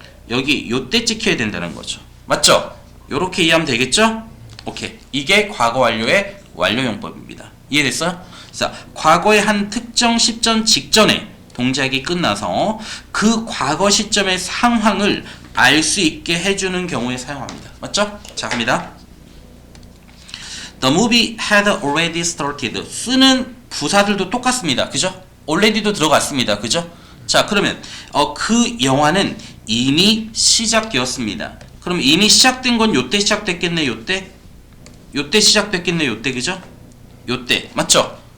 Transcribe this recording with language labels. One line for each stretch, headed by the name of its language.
Korean: 여기 요때 찍혀야 된다는 거죠. 맞죠? 요렇게 이해하면 되겠죠? 오케이. 이게 과거 완료의 완료용법입니다. 이해됐어요? 자, 과거의 한 특정 시점 직전에 동작이 끝나서 그 과거 시점의 상황을 알 수 있게 해주는 경우에 사용합니다. 맞죠? 자, 갑니다.
English: The movie had already started.
Korean: 쓰는 부사들도 똑같습니다. 그죠? already도 들어갔습니다. 그죠? 자, 그러면 그 영화는 이미 시작되었습니다. 그럼 이미 시작된 건 요때 시작됐겠네. 요때 시작됐겠네. 요때 그죠? 요때 맞죠?